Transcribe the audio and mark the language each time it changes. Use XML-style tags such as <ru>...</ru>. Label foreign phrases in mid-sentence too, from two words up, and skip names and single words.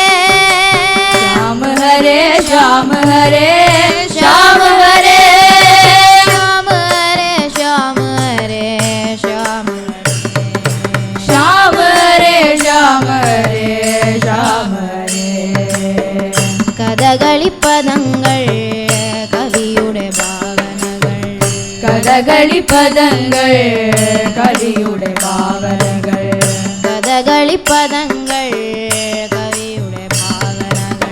<sa>श्याम हरे श्याम हरे श्याम हरे श्याम हरे श्याम हरे श्याम श्याम हरे श्याम हरे श्याम हरे</sa> <ml>കഥകളിപ്പദങ്ങൾ കവിയുടെ ഭാവനകൾ കഥകളിപ്പദങ്ങൾ കവിയുടെ ഭാവനകൾ കഥകളിപ്പദങ്ങൾ കവിയുടെ ഭാവനകൾ</ml>